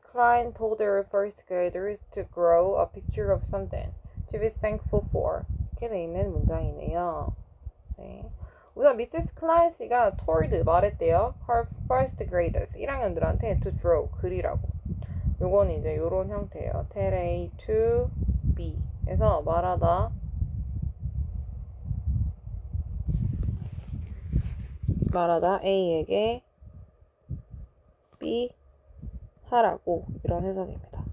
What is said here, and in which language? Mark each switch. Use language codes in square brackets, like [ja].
[en] Klein told her first graders to grow a picture of something to be thankful for. [ko] 이렇게 돼 있는 문장이네요. 네. 우선 Mrs. Klein 씨가 [en] told [ko] 말했대요. [en] Her first graders [ko] 1학년들한테 [en] to draw [ko] 그리라고. 요건 이제 요런 형태예요. [en] tell A to B [ko] 해서 말하다 A에게 B 하라고 이런 해석입니다.